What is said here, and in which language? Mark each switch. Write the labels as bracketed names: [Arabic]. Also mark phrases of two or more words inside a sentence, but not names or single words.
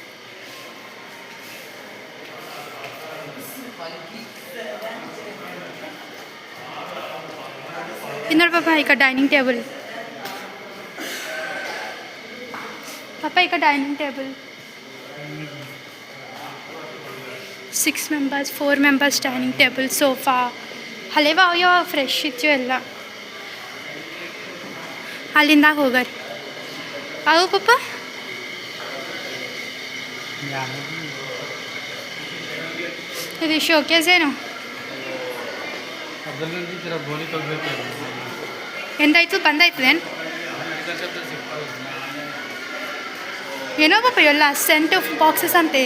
[Telugu] ఇందులో పాపా ఇక్కడ [English] dining table. [Telugu] పాపా ఇక్కడ [English] dining table 6 members 4 members dining table, [Kannada] ಸೋಫಾ ಹಳೆವ ಯಾವ ಫ್ರೆಶ್ ಇತ್ತು ಎಲ್ಲ. ಅಲ್ಲಿಂದ ಹೋಗರಿ ಅವು ಪಾಪ. ಇದು ಶೋಕೇಸ್ ಏನು ಎಂದಾಯ್ತು ಬಂದಾಯ್ತದೇನು ಏನೋ ಪಾಪ ಇವೆಲ್ಲ [English] scent boxes [Kannada] ಅಂತೆ.